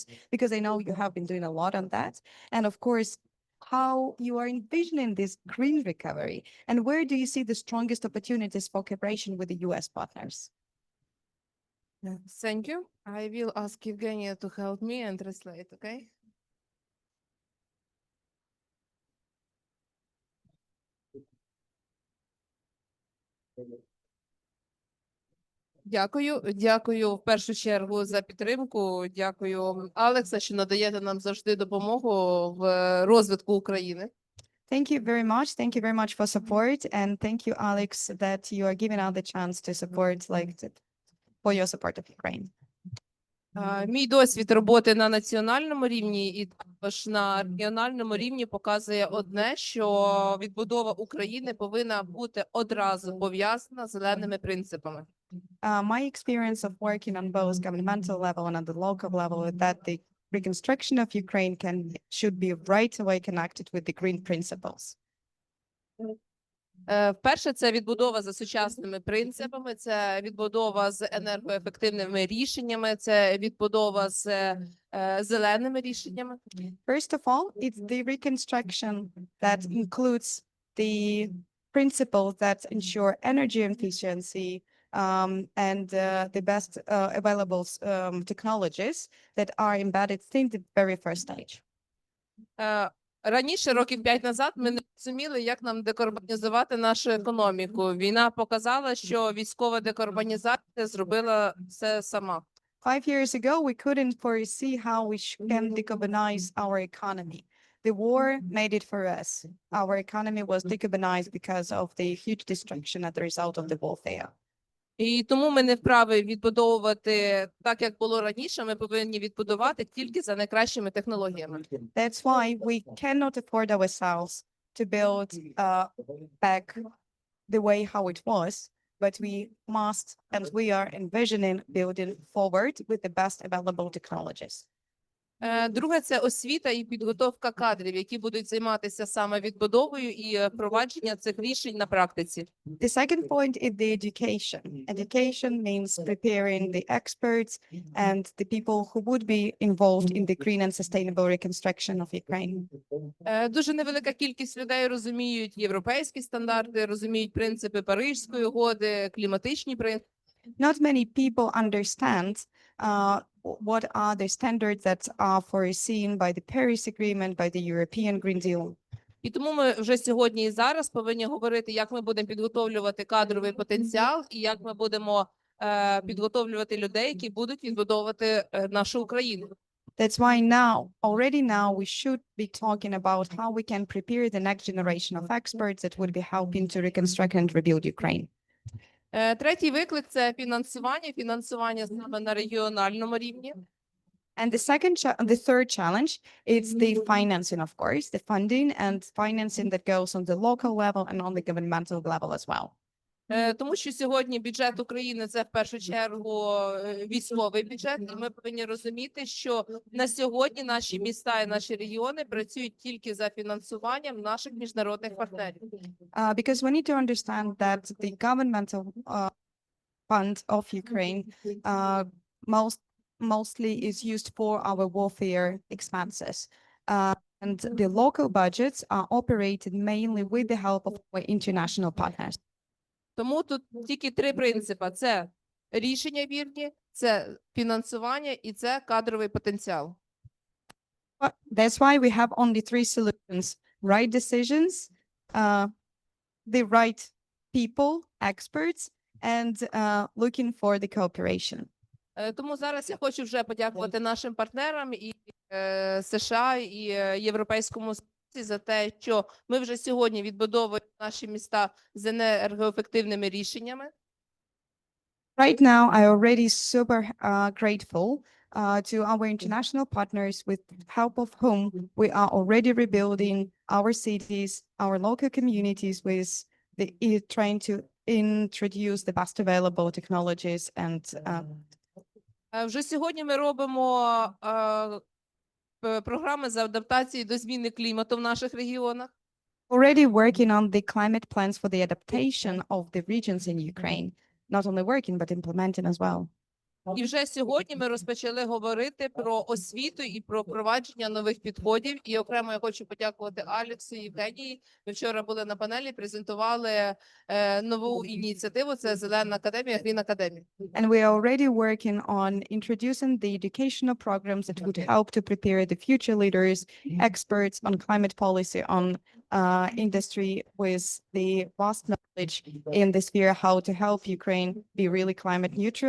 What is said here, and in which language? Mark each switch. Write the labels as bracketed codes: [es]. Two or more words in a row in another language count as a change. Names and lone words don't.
[en] Because I know you have been doing a lot on that. And of course, how you are envisioning this green recovery, and where do you see the strongest opportunities for cooperation with the US partners? Thank you. I will ask Evgenia to help me and translate, okay? [uk] Дякую в першу чергу за підтримку. Дякую, Алекса, що надаєте нам завжди допомогу в розвитку України. [en] Thank you very much. Thank you very much for support, and thank you, Alex, that you are giving out the chance to support, for your support of Ukraine. [uk] Мій досвід роботи на національному рівні і також на регіональному рівні показує одне, що відбудова України повинна бути одразу пов'язана з зеленими принципами. [en] My experience of working on both governmental level and at the local level is that the reconstruction of Ukraine should be right away connected with the green principles. [uk] Перше, це відбудова за сучасними принципами, це відбудова з енергоефективними рішеннями, це відбудова з зеленими рішеннями. [en] First of all, it's the reconstruction that includes the principles that ensure energy efficiency and the best available technologies that are embedded since the very first stage. [uk] Раніше, років 5 назад, ми не розуміли, як нам декарбонізувати нашу економіку. Війна показала, що військова декарбонізація зробила все сама. [en] 5 years ago, we couldn't foresee how we can decarbonize our economy. The war made it for us. Our economy was decarbonized because of the huge destruction as a result of the warfare. [uk] І тому ми не вправі відбудовувати так, як було раніше. Ми повинні відбудувати тільки за найкращими технологіями. [en] That's why we cannot afford ourselves to build back the way how it was, but we must, and we are envisioning building forward with the best available technologies. [uk] Друге – це освіта і підготовка кадрів, які будуть займатися саме відбудовою і впровадження цих рішень на практиці. [en] The second point is the education. Education means preparing the experts and the people who would be involved in the green and sustainable reconstruction of Ukraine. [uk] Дуже невелика кількість людей розуміють європейські стандарти, розуміють принципи Паризької угоди, кліматичні принципи. [en] Not many people understand what are the standards that are foreseen by the Paris Agreement, by the European Green Deal. [uk] І тому ми вже сьогодні і зараз повинні говорити, як ми будемо підготовлювати кадровий потенціал і як ми будемо підготовлювати людей, які будуть відбудовувати нашу Україну. [en] That's why already now, we should be talking about how we can prepare the next generation of experts that would be helping to reconstruct and rebuild Ukraine. [uk] Третій виклик – це фінансування саме на регіональному рівні. [en] And the third challenge is the financing, of course, the funding and financing that goes on the local level and on the governmental level as well. [uk] Тому що сьогодні бюджет України – це в першу чергу військовий бюджет, і ми повинні розуміти, що на сьогодні наші міста і наші регіони працюють тільки за фінансуванням наших міжнародних партнерів. [en] Because we need to understand that the governmental fund of Ukraine mostly is used for our warfare expenses. And the local budgets are operated mainly with the help of our international partners. [uk] Тому тут тільки три принципи: це рішення вірні, це фінансування і це кадровий потенціал. [en] That's why we have only three solutions: right decisions, the right people, experts, and looking for the cooperation. [uk] Тому зараз я хочу вже подякувати нашим партнерам і США, і Європейському Союзу за те, що ми вже сьогодні відбудовуємо наші міста з енергоефективними рішеннями. [en] Right now, I already super grateful to our international partners with help of whom we are already rebuilding our cities, our local communities with trying to introduce the best available technologies and [uk] Вже сьогодні ми робимо програми з адаптації до зміни клімату в наших регіонах. [en] Already working on the climate plans for the adaptation of the regions in Ukraine. Not only working, but implementing as well. [uk] І вже сьогодні ми розпочали говорити про освіту і про впровадження нових підходів. І окремо я хочу подякувати Алексу і Євгенії. Ми вчора були на панелі, презентували нову ініціативу. Це Зелена академія, [en] Green Academy. And we are already working on introducing the educational programs that would help to prepare the future leaders, experts on climate policy, on industry with the vast knowledge in the sphere how to help Ukraine be really climate neutral.